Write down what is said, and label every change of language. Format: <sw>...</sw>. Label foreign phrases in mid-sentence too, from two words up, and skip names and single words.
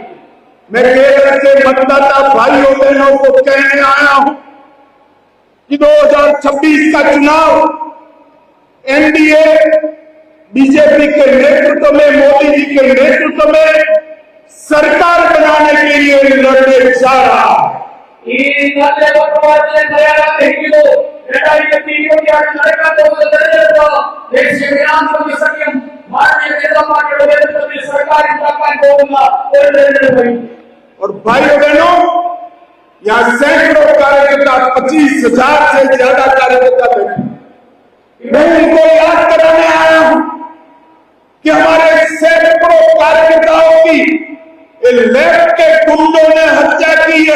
<hi>मैं केरल के मतदाता भाइयों बहनों को कहने आया हूं कि 2026 का चुनाव एनडीए बीजेपी के नेतृत्व में, मोदी जी के नेतृत्व में सरकार बनाने के लिए लड़ने जा रहा है.</hi> <ml>ഈ നാട്ടിലെ പറയാനാഗ്രഹിക്കുന്നു, 2026 നടക്കാൻ പോകുന്ന തെരഞ്ഞെടുപ്പ് ദേശീയ ജനാധിപത്യ സഖ്യം ഭാരതീയ ജനതാ പാർട്ടിയുടെ നേതൃത്വത്തിൽ സർക്കാർ ഉണ്ടാക്കാൻ പോകുന്ന ഒരു തെരഞ്ഞെടുപ്പായിരിക്കും.</ml> <hi>और भाइयों बहनों, यहाँ सैकड़ों कार्यकर्ता, 25,000 से ज्यादा कार्यकर्ता बैठे. मैं उनको याद कराने आया हूं कि हमारे सैकड़ों कार्यकर्ताओं की लेफ्ट के गुंडों ने हत्या की है.</hi>